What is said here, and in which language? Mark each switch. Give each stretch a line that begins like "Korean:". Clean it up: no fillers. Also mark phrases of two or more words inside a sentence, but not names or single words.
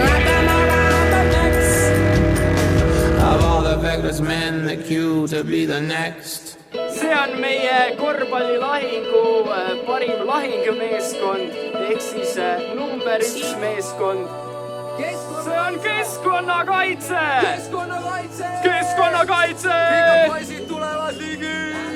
English: wrap them around the necks of all the feckless men that queue to be the next.
Estonian: See on meie korvpallilahingu parim lahingmeeskond ehk siis number 1 meeskond. See on keskkonnakaitse! Keskkonnakaitse! Keskkonnakaitse! Pigad poisid tulevad ligi!